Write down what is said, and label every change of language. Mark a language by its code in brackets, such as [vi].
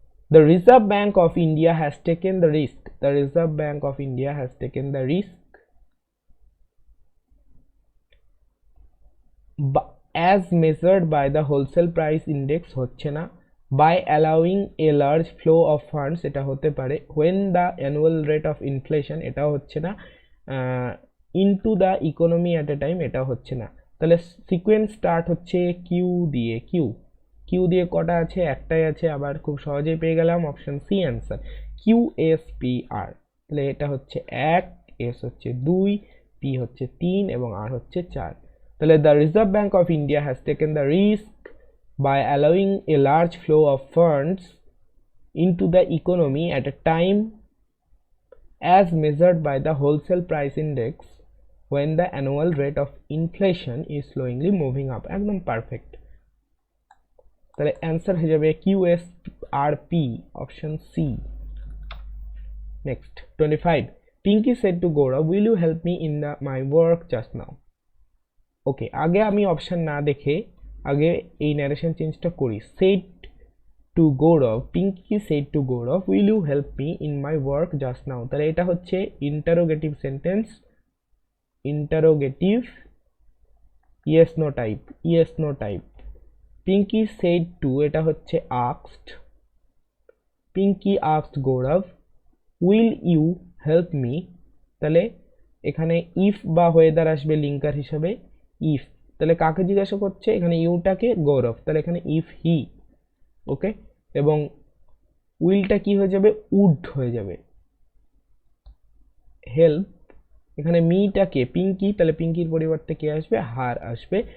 [en] The Reserve Bank of India has taken the risk. The Reserve Bank of India has taken the risk as measured by the wholesale price index [bn] হচ্ছে না, [en] by allowing a large flow of funds [bn] এটা হতে পারে, [en] when the annual rate of inflation [bn] এটাও হচ্ছে না, [en] into the economy at a time [bn] এটাও হচ্ছে না। তাহলে সিকোয়েন্স স্টার্ট হচ্ছে কিউ দিয়ে, কিউ দিয়ে কটা আছে? একটাই আছে, আবার খুব সহজেই পেয়ে গেলাম option C answer, Q S P আর। তাহলে এটা হচ্ছে 1, এস হচ্ছে 2, পি হচ্ছে 3 এবং আর হচ্ছে 4। তাহলে [en] The reserve bank of India has taken the risk by allowing a large flow of funds into the economy at a time as measured by the wholesale price index when the annual rate of inflation is slowly moving up. [bn] একদম perfect. তাহলে answer হয়ে যাবে QSRP option C. [en] Next 25, Pinky said to Gaurav, will you help me in my work just now? [bn] ওকে, আগে আমি option না দেখে আগে এই ন্যারেশন চেঞ্জটা করি। [en] said to Gaurav, Pinky said to Gaurav, will you help me in my work just now? [bn] তাহলে এটা হচ্ছে interrogative sentence, interrogative yes no type, yes no type. [en] Pinky said to [bn] এটা হচ্ছে [en] asked, Pinky asked Gaurav, will you help me? [bn] তাহলে এখানে if বা weather আসবে linker হিসাবে, ইফ। তাহলে কাকে জিজ্ঞাসা করছে এখানে? ইউটাকে, গৌরব। তাহলে এখানে ইফ হি, ওকে। এবং উইলটা কি হয়ে যাবে? উড হয়ে যাবে। হেল্প, এখানে মিটাকে পিঙ্কি, তাহলে পিঙ্কির পরিবর্তে কে আসবে? হার আসবে।